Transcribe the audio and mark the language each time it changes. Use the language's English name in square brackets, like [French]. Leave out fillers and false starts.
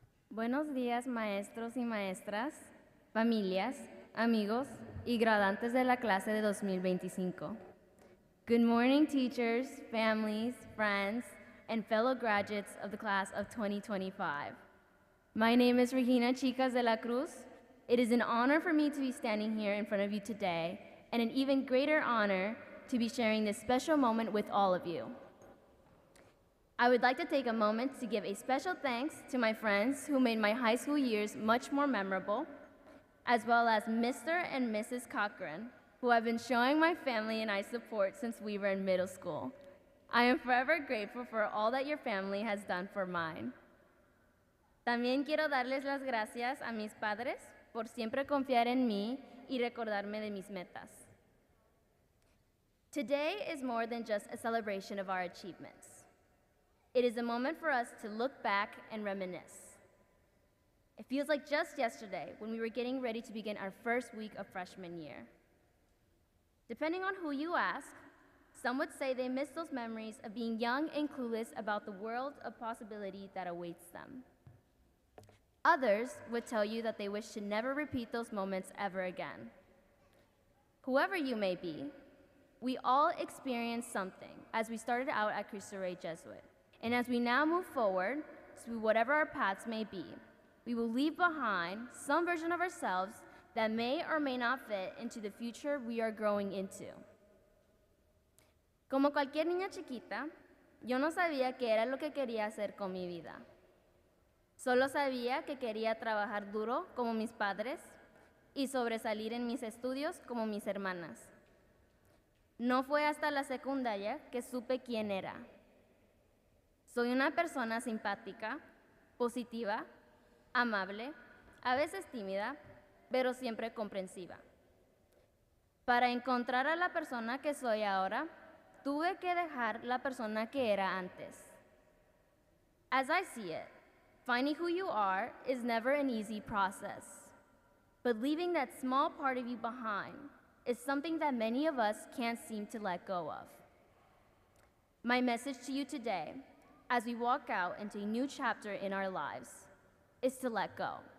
[Spanish] Buenos días, maestros y maestras, familias, amigos y graduantes de la clase de 2025. [English] Good morning, teachers, families, friends, and fellow graduates of the class of 2025. My name is Regina Chicas de la Cruz. It is an honor for me to be standing here in front of you today, and an even greater honor to be sharing this special moment with all of you. I would like to take a moment to give a special thanks to my friends who made my high school years much more memorable, as well as Mr. and Mrs. Cochran, who have been showing my family and I support since we were in middle school. I am forever grateful for all that your family has done for mine. [Spanish] También quiero darles las gracias a mis padres por siempre confiar en mí y recordarme de mis metas. [English] Today is more than just a celebration of our achievements. It is a moment for us to look back and reminisce. It feels like just yesterday when we were getting ready to begin our first week of freshman year. Depending on who you ask, some would say they miss those memories of being young and clueless about the world of possibility that awaits them. Others would tell you that they wish to never repeat those moments ever again. Whoever you may be, we all experienced something as we started out at Cristo Rey Jesuit. And as we now move forward to whatever our paths may be, we will leave behind some version of ourselves that may or may not fit into the future we are growing into. [Spanish] Como cualquier niña chiquita, yo no sabía qué era lo que quería hacer con mi vida. Solo sabía que quería trabajar duro como mis padres y sobresalir en mis estudios como mis hermanas. No fue hasta la secundaria que supe quién era. Soy una persona simpática, positiva, amable, a veces tímida, pero siempre comprensiva. Para encontrar a la persona que soy ahora, tuve que dejar la persona que era antes. [English] As I see it, finding who you are is never an easy process. But leaving that small part of you behind is something that many of us can't seem to let go of. My message to you today, as we walk out into a new chapter in our lives, is to let go.